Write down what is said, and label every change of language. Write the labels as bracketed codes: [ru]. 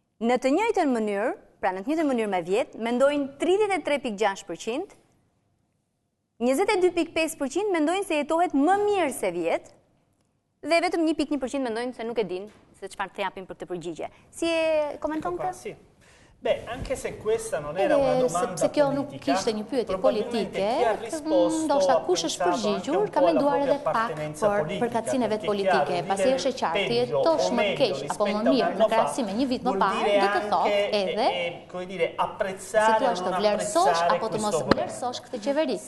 [sq] Në të njëjtën mënyrë, pra në të njëjtën mënyrë me vjet, mendojnë 33.6%, 22.5% mendojnë se jetohet më mirë se vjet, dhe vetëm 1.1% mendojnë se nuk e din se çfarë të japin për këtë përgjigje. Si e komenton këtë? [it] Beh, anche se questa non era una domanda [sq] se kjo nuk kishte një pyetje politike, ndoshta kush është përgjigjur ka menduar edhe pak për përkatësinë e vet politike, pasi është e qartë të jetosh më keq apo më mirë në krahasim me një vit më parë, do të thotë edhe si thua të vlerësosh apo të mos vlerësosh këtë qeveri.